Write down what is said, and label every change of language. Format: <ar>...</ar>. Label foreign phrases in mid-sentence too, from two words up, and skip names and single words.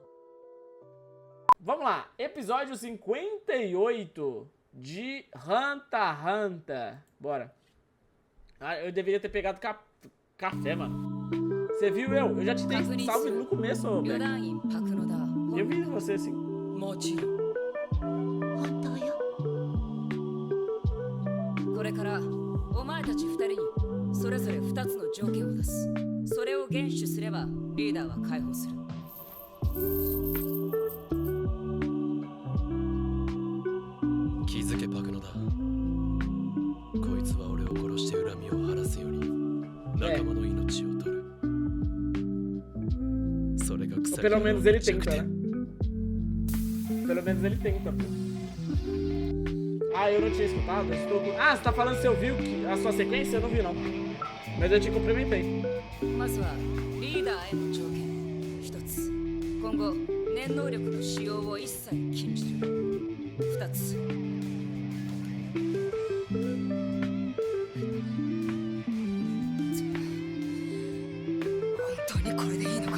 <pt>Vamos lá, episódio 58 de Hunter x Hunter. Bora. Ah, eu deveria ter pegado café, mano. Você viu eu? Eu já te dei salve no começo, Black. Eu vi você assim.</pt> <ja>これからお前たち2人にそれぞれ2つの条件を出す。それを厳守すればリーダーは解放する。気づけパクノだ。こいつは俺を殺して恨みを晴らすように仲間の命を取る。それが草木</ja> <pt>Pelo menos ele tenta, né? Pelo menos ele tenta, pô. Ah, eu não tinha escutado. Ah, você tá falando se eu vi a sua sequência? Eu não vi, não. Mas eu te cumprimentei.</pt> <ja>まずはリーダーへの条件1つ。今後念能力の使用を一切禁じる。2つ。本当にこれでいいのか。</ja>